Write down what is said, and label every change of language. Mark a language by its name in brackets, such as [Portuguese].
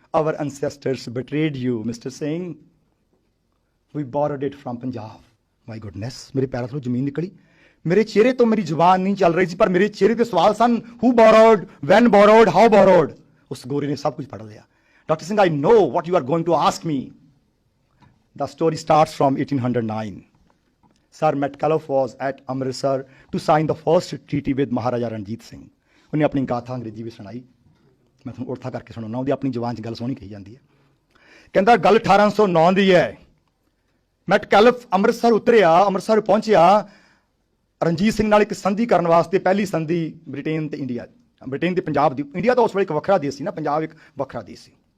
[English] Our ancestors betrayed you, Mr. Singh. We borrowed it from Punjab. My goodness, [Punjabi] ਮੇਰੇ ਪੈਰਾਂ ਤੋਂ ਜ਼ਮੀਨ ਨਿਕਲੀ। ਮੇਰੇ ਚਿਹਰੇ ਤੋਂ ਮੇਰੀ ਜ਼ੁਬਾਨ ਨਹੀਂ ਚੱਲ ਰਹੀ ਸੀ, ਪਰ ਮੇਰੇ ਚਿਹਰੇ ਤੇ ਸਵਾਲ ਸਨ। [English] Who borrowed? When borrowed? How borrowed? [Punjabi] ਉਸ ਗੋਰੇ ਨੇ ਸਭ ਕੁਝ ਪੜ੍ਹ ਲਿਆ। [English] Dr. Singh, I know what you are going to ask me. The story starts from 1809. Sir Metcalfe was at Amritsar to sign the first treaty with Maharaja Ranjit Singh. [Punjabi] ਉਹਨੇ ਆਪਣੀ ਗਾਥਾ ਅੰਗਰੇਜ਼ੀ ਵਿੱਚ ਸੁਣਾਈ। ਮੈਂ ਤੁਹਾਨੂੰ ਉਰਥਾ ਕਰਕੇ ਸੁਣਾਉਣਾ, ਉਹਦੀ ਆਪਣੀ ਜ਼ੁਬਾਨ 'ਚ ਗੱਲ ਸੋਹਣੀ ਕਹੀ ਜਾਂਦੀ ਹੈ। ਕਹਿੰਦਾ ਗੱਲ 1809 ਦੀ ਹੈ। ਮੈਟਕੈਲਫ ਅੰਮ੍ਰਿਤਸਰ ਉਤਰਿਆ, ਅੰਮ੍ਰਿਤਸਰ ਪਹੁੰਚਿਆ ਰਣਜੀਤ ਸਿੰਘ ਨਾਲ ਇੱਕ ਸੰਧੀ ਕਰਨ ਵਾਸਤੇ। ਪਹਿਲੀ ਸੰਧੀ ਬ੍ਰਿਟੇਨ ਤੇ ਇੰਡੀਆ, ਬ੍ਰਿਟੇਨ ਤੇ ਪੰਜਾਬ ਦੀ। ਇੰਡੀਆ ਤਾਂ ਉਸ ਵੇਲੇ ਇੱਕ ਵੱਖਰਾ ਦੇਸ਼ ਸੀ ਨਾ, ਪੰਜਾਬ ਇੱਕ ਵੱਖਰਾ ਦੇਸ਼ ਸੀ।